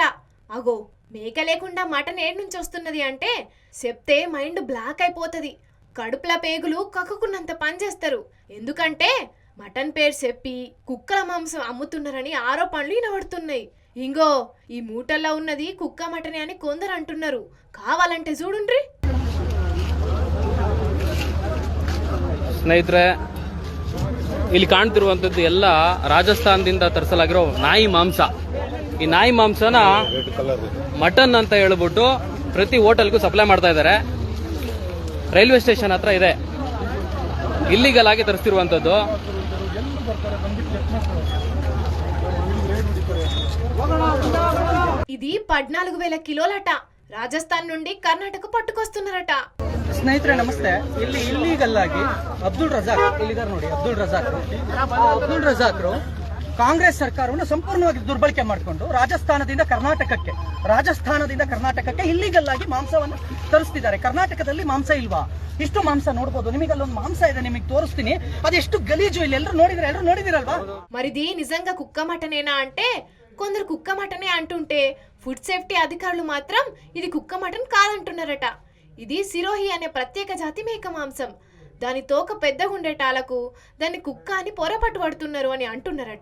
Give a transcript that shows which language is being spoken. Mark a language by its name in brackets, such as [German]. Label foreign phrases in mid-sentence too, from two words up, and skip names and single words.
[Telugu] అగో మేక లేకుండా మటన్ ఏడు నుంచి వస్తున్నది అంటే చెప్తే [English] mind block [Telugu] అయిపోతుంది. కడుపుల పేగులు కక్కుకున్నంత పనిచేస్తారు. ఎందుకంటే మటన్ పేరు చెప్పి కుక్కల మాంసం అమ్ముతున్నారని ఆరోపణలు వినబడుతున్నాయి. ఇంగో ఈ మూటల్లో ఉన్నది కుక్క మటనే అని కొందరు అంటున్నారు. కావాలంటే చూడుండ్రి. [Kannada] ಸ್ನೇಹಿತರೆ, ಇಲ್ಲಿ ಕಾಣ್ತಿರುವಂಥದ್ದು ಎಲ್ಲ ರಾಜಸ್ಥಾನದಿಂದ ತರಿಸಲಾಗಿರೋ ನಾಯಿ ಮಾಂಸ. ಈ ನಾಯಿ ಮಾಂಸನ ಮಟನ್ ಅಂತ ಹೇಳ್ಬಿಟ್ಟು ಪ್ರತಿ ಹೋಟೆಲ್ಗೂ ಸಪ್ಲೈ ಮಾಡ್ತಾ ಇದ್ದಾರೆ. [English] railway station [Kannada] ಹತ್ರ ಇದೆ. ಇಲ್ಲಿಗಲ್ ಆಗಿ ತರಿಸ್ತಿರುವಂಥದ್ದು. [Telugu] ఇది 14,000 కిలోలట. రాజస్థాన్ నుండి కర్ణాటక పట్టుకొస్తున్నారట. [Kannada] ಸ್ನೇಹಿತರೆ ನಮಸ್ತೆ. ಇಲ್ಲಿ ಇಲ್ಲಿಗಲ್ ಆಗಿ ಅಬ್ದುಲ್ ರಜಾಕ್ ಇಲ್ಲಿದ್ದಾರೆ ನೋಡಿ. ಅಬ್ದುಲ್ ರಜಾಕ್ರು ಕಾಂಗ್ರೆಸ್ ಸರ್ಕಾರವನ್ನು ಸಂಪೂರ್ಣವಾಗಿ ದುರ್ಬಳಕೆ ಮಾಡಿಕೊಂಡು ರಾಜಸ್ಥಾನದಿಂದ ಕರ್ನಾಟಕಕ್ಕೆ ಇಲ್ಲಿಗಲ್ ಆಗಿ ಮಾಂಸವನ್ನು ತರಿಸ್ತಿದ್ದಾರೆ. ಕರ್ನಾಟಕದಲ್ಲಿ ಮಾಂಸ ಇಲ್ವಾ? ಇಷ್ಟು ಮಾಂಸ ನೋಡಬಹುದು. ನಿಮಗಲ್ಲೊಂದು ಮಾಂಸ ಇದೆ, ನಿಮಗೆ ತೋರಿಸ್ತೀನಿ. ಅದೆಷ್ಟು ಗಲೀಜು. ಇಲ್ಲಿ ಎಲ್ಲರೂ ನೋಡಿದಿರಲ್ವಾ? [Telugu] మరిది నిజంగా కుక్క మటనేనా అంటే కొందరు కుక్క మటనే అంటుంటే [English] food safety [Telugu] అధికారులు మాత్రం ఇది కుక్క మటన్ కాదంటున్నారట. ఇది సిరోహి అనే ప్రత్యేక జాతి మేక మాంసం. దాని తోక పెద్దగా ఉండేటాలకు దాన్ని కుక్క అని పొరపట్టు పడుతున్నారు అని అంటున్నారట.